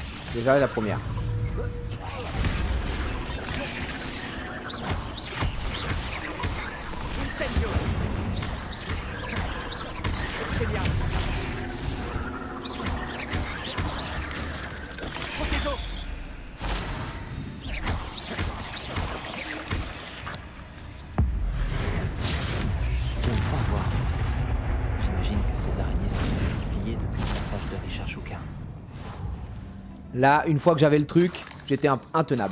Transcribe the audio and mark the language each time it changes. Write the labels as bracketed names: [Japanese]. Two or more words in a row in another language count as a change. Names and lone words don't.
[French] Déjà la première. Incendio. Expelliarmus. Potato. Je ne pas voir, monstre. J'imagine que ces araignées se sont multipliées depuis le passage de Richard Shuka. Là, une fois que j'avais le truc, j'étais intenable.